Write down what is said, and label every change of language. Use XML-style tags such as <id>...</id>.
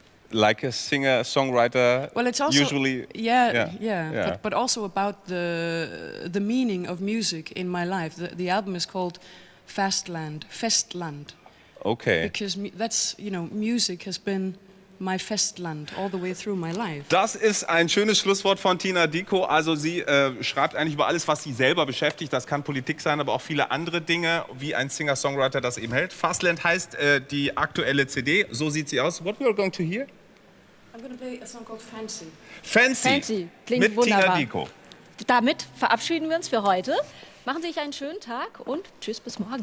<en>Like a singer, songwriter. Well, it's also usually. But also about the meaning of music in my life. The album is called Festland. Okay. Because that's, you know, music has been my Festland all the way through my life.</en> <de>Das ist ein schönes Schlusswort von Tina Dickow. Also sie schreibt eigentlich über alles, was sie selber beschäftigt. Das kann Politik sein, aber auch viele andere Dinge, wie ein Singer-Songwriter das eben hält. Fastland heißt die aktuelle CD. So sieht sie aus.</de> <en>What we are going to hear? I'm going to play a song called Fancy.</en> <de>Fancy. Klingt mit wunderbar. Tina Dickow. Damit verabschieden wir uns für heute. Machen Sie sich einen schönen Tag und tschüss, bis morgen.</de>